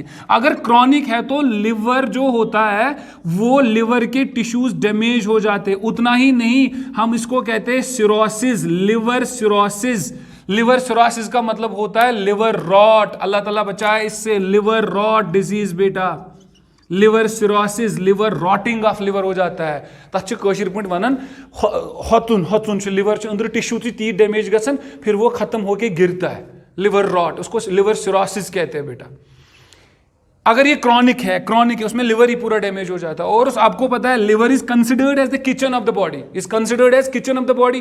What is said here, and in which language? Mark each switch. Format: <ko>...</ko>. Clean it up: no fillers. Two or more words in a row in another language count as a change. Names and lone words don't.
<hi>अगर क्रॉनिक है तो लिवर जो होता है वो लिवर के टिश्यूज डैमेज हो जाते हैं। उतना ही नहीं, हम इसको कहते हैं सिरोसिस,</hi> <en>liver cirrhosis. liver cirrhosis</en> <hi>का मतलब होता है</hi> <en>liver rot,</en> <hi>अल्लाह ताला बचाए इससे,</hi> <en>liver rot disease</en> <hi>बेटा,</hi> <en>liver cirrhosis, liver rotting of liver</en> <hi>हो जाता है।</hi> <ks>तथ कशीर पे वनान हतुन हतुन लिवर अंदर टिश्यू ती डैमेज गसन,</ks> <hi>फिर वो खत्म होके गिरता है,</hi> <en>liver rot,</en> <hi>उसको</hi> <en>liver cirrhosis</en> <hi>कहते हैं बेटा। अगर ये क्रॉनिक है उसमें लिवर ही पूरा डैमेज हो जाता है। और आपको पता है</hi> <en>liver is considered as the kitchen of the body, is considered as kitchen of the body.</en>